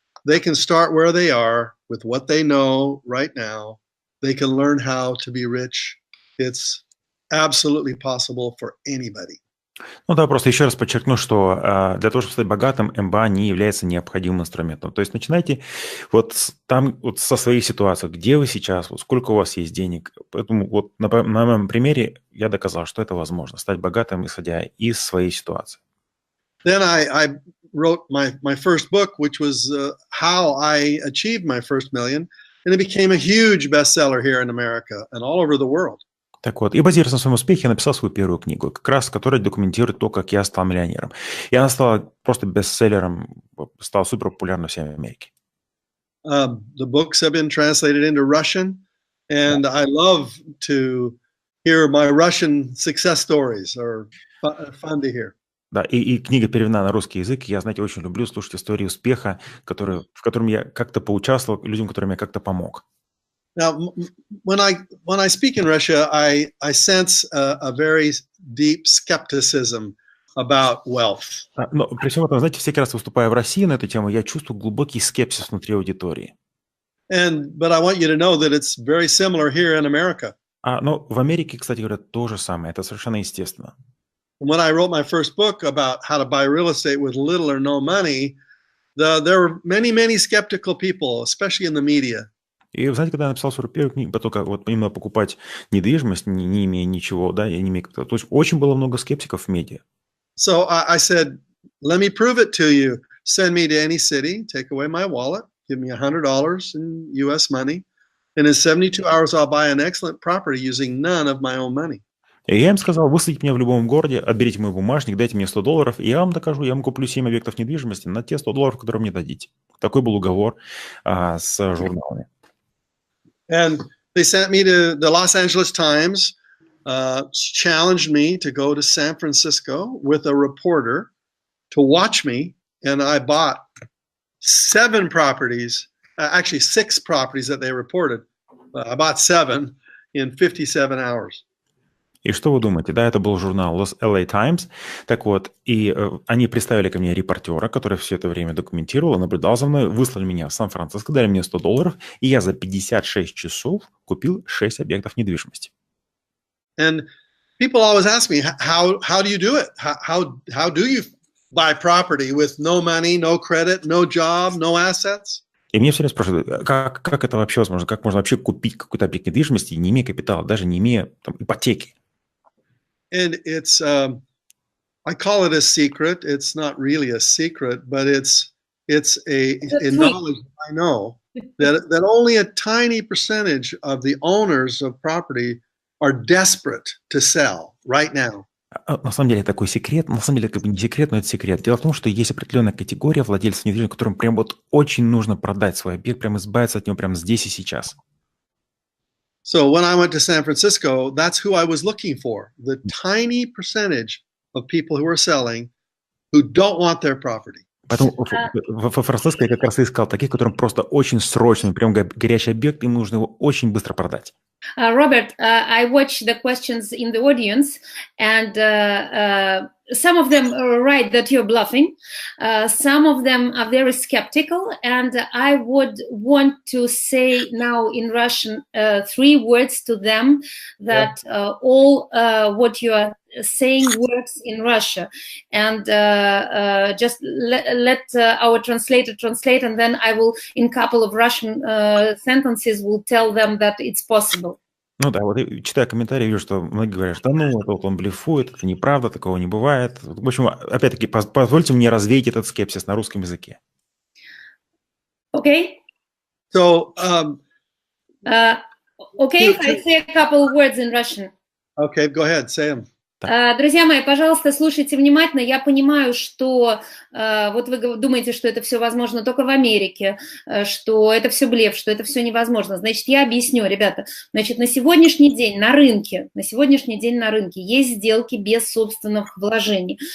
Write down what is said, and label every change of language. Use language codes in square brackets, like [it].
[en] They can start where they are with what they know right now. They can learn how to be rich. It's absolutely possible for anybody. [ru] Ну да, просто еще раз подчеркну, что для того, чтобы стать богатым, МБА не является необходимым инструментом. То есть начинайте там со своей ситуации, где вы сейчас, сколько у вас есть денег. Поэтому вот на моем примере я доказал, что это возможно, стать богатым, исходя из своей ситуации. [en] Then I wrote my first book, which was how I achieved my first million, and it became a huge bestseller here in America and all over the world. [ru] Так вот, и базируясь на своем успехе, я написал свою первую книгу, как раз которая документирует то, как я стал миллионером. И она стала просто бестселлером, стала супер популярна в всей Америке. [en] The books have been translated into Russian, and I love to hear my Russian success stories, or fun to hear. [ru] Да, и книга переведена на русский язык. Я, знаете, очень люблю слушать истории успеха, в котором я как-то поучаствовал, людям, которым я как-то помог. [en] Now, when I speak in Russia, I sense a very deep skepticism about wealth. [ru] Но при всем этом, знаете, всякий раз выступая в России на эту тему, я чувствую глубокий скепсис внутри аудитории. [en] But I want you to know that it's very similar here in America. [ru] Но в Америке, кстати говоря, то же самое. Это совершенно естественно. [en] When I wrote my first book about how to buy real estate with little or no money, there were many skeptical people, especially in the media. [ru] И, знаете, когда я написал свою первую книгу, только вот именно покупать недвижимость, не имея ничего, да, я не имею капитала. То есть очень было много скептиков в медиа. [en] So I said, let me prove it to you. Send me to any city, take away my wallet, give me $100 in US money, and in 72 hours I'll buy an excellent property using none of my own money. [ru] И я им сказал, высадите меня в любом городе, отберите мой бумажник, дайте мне $100, и я вам докажу, я вам куплю 7 объектов недвижимости на те $100, которые мне дадите. Такой был уговор с журналами. [en] And they sent me to the Los Angeles Times, challenged me to go to San Francisco with a reporter to watch me, and I bought 7 properties, actually 6 properties that they reported. I bought 7 in 57 hours. [ru] И что вы думаете? Да, это был журнал LA Times. Так вот, и они представили ко мне репортера, который все это время документировал, наблюдал за мной, выслали меня в Сан-Франциско, дали мне $100, и я за 56 часов купил 6 объектов недвижимости. [en] And people always ask me, how do you do it? How do you buy property with no money, no credit, no job, no assets? [ru] И меня все время спрашивают, как это вообще возможно? Как можно вообще купить какой-то объект недвижимости, не имея капитала, даже не имея там ипотеки? [en] And it's, I call it a secret. It's not really a secret, but it's it's a The knowledge I know that only a tiny percentage of the owners of property are desperate to sell right now. [ru] На самом деле такой секрет, на самом деле это как бы не секрет, но это секрет. Дело в том, что есть определенная категория владельцев недвижимости, которым прям вот очень нужно продать свой объект, прям избавиться от него прямо здесь и сейчас. [en] So when I went to San Francisco, that's who I was looking for. The tiny percentage of people who are selling who don't want their property. [ru] Поэтому во Франциско я как раз искал таких, которым просто очень срочно, прям горячий объект, им нужно его очень быстро продать. [en] Robert, I watch the questions in the audience, and some of them write that you're bluffing. Some of them are very skeptical, and I would want to say now in Russian 3 words to them that all what you are saying works in Russia, and just let our translator translate, and then I will, in a couple of Russian sentences, will tell them that it's possible. [ru] Ну да, вот читая комментарии, вижу, что многие говорят, что ну, это вот он блефует, это неправда, такого не бывает. В общем, опять-таки, позвольте мне развеять этот скепсис на русском языке. [en] Okay. So, okay, if I say a couple of words in Russian. Okay, go ahead, say them. [ru] Друзья мои, пожалуйста, слушайте внимательно. Я понимаю, что вот вы думаете, что это все возможно только в Америке, что это все блеф, что это все невозможно. Значит, я объясню, ребята. Значит, на сегодняшний день на рынке есть сделки без собственных вложений.